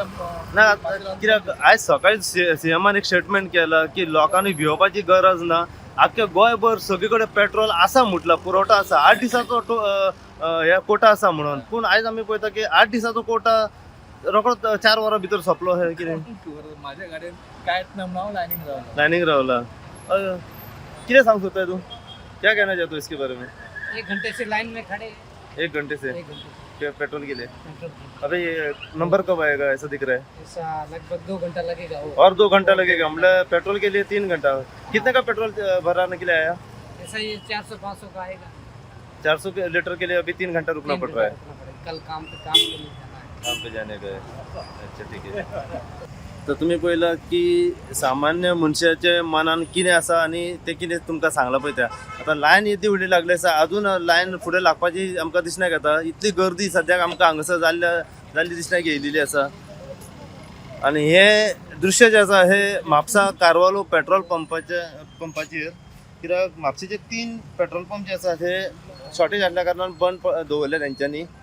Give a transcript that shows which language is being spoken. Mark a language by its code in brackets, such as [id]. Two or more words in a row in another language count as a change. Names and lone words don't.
[kok] ना कित्याक आयज सकाळी सीएमान एक स्टेटमेंट केला की लोकांनी भिवपाची गरज ना, आख्ख्या गोंयभर सगळे कडेन पेट्रोल आसा म्हटला, पुरवठा आसा. 8 दिसाचो हे कोटा आसा म्हणून. पूण आयज आमी पळयता की 8 दिसाचो कोटा रोखडोच 4 वरां भितर सोंपलो. हे कितें [mr] माझ्या गाडीन कायच नाही म्हणून लाईनिंग राहिलं. [kok] लाइनिंग रावला. कितें सांग सोदता तू? [hi] क्या कहना चाहते हो इसके बारे में? 1 घंटे से लाइन में खड़े 1 घंटे से 1 घंटे क्या पेट्रोल के लिए? पेट्रोल अभी ये नंबर कब आएगा ऐसा दिख रहा है? ऐसा लगभग 2 घंटा लगेगा वो और 2 घंटा लगेगा मतलब पेट्रोल के लिए 3 घंटा. कितने का पेट्रोल भराने के लिए आया? ऐसा ये 400-500 का आएगा. 400 लीटर के लिए अभी 3 घंटा रुकना 3 पड़ घंटा रहा है. रुकना पड़ेगा. कल काम के लिए जाना है. काम पे जाने का है. अच्छा ठीक आहे. [kok] तर तुम्ही पहिलं की सामान्य मनशाचे मनान कितें आसा आणि ते कितें तुमकां सांगलां पळय त्या आता लायन येदी व्हडली लागली आसा. अजून लायन फुडें लागपाची आमकां दिसण्याक येता. इतली गर्दी सद्याक आमकां हांगासर जाल्ली दिसण्याक येयलेली आसा. आणि हे दृश्य जे आसा हे म्हापसा कारवालो पेट्रोल पंपाचेर कित्याक म्हापशेचे 3 पेट्रोल पंप जे आसात हे शॉर्टेज आसल्या कारणान बंद दवरले तेंच्यांनी.